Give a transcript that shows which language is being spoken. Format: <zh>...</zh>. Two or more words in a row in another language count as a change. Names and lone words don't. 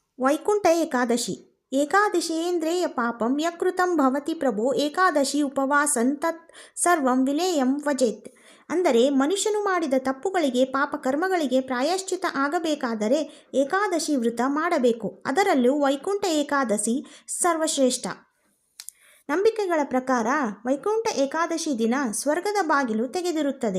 <kn>ವೈಕುಂಠ ಏಕಾದಶಿ.</kn> <sa>ಏಕಾದಶೀಂದ್ರಿಯ ಪಾಪಂ ಯಕೃತಂ ಭವತಿ ಪ್ರಭೋ ಏಕಾದಶಿ ಉಪವಾಸನ್ ತತ್ ಸರ್ವಂ ವಿಲೇಯಂ ವಜೇತ್.</sa> <kn>ಅಂದರೆ ಮನುಷ್ಯನು ಮಾಡಿದ ತಪ್ಪುಗಳಿಗೆ ಪಾಪ ಕರ್ಮಗಳಿಗೆ ಪ್ರಾಯಶ್ಚಿತ ಆಗಬೇಕಾದರೆ ಏಕಾದಶಿ ವ್ರತ ಮಾಡಬೇಕು. ಅದರಲ್ಲೂ ವೈಕುಂಠ ಏಕಾದಶಿ ಸರ್ವಶ್ರೇಷ್ಠ. ನಂಬಿಕೆಗಳ ಪ್ರಕಾರ ವೈಕುಂಠ ಏಕಾದಶಿ ದಿನ ಸ್ವರ್ಗದ ಬಾಗಿಲು ತೆಗೆದಿರುತ್ತದೆ.</kn>